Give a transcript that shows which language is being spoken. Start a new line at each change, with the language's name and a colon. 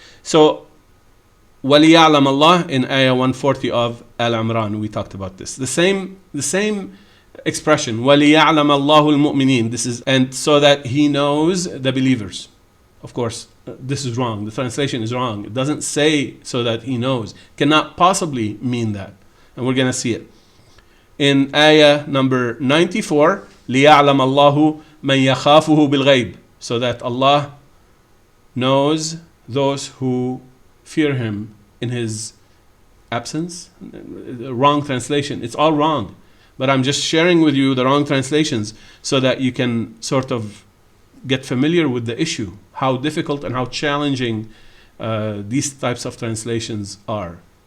English: So,
Arabic: وَلِيَعْلَمَ اللَّهُ
English: in Ayah 140 of Al-Imran, we talked about this. The same expression,
Arabic: وَلِيَعْلَمَ اللَّهُ الْمُؤْمِنِينَ.
English: This is, and so that He knows the believers. Of course, this is wrong. The translation is wrong. It doesn't say so that He knows. Cannot possibly mean that. And we're going to see it. In Ayah number 94,
Arabic: لِيَعْلَمَ اللَّهُ مَنْ يَخَافُهُ بِالْغَيْبِ.
English: So that Allah knows those who fear Him in His absence. Wrong translation. It's all wrong. But I'm just sharing with you the wrong translations so that you can sort of get familiar with the issue, how difficult and how challenging these types of translations are.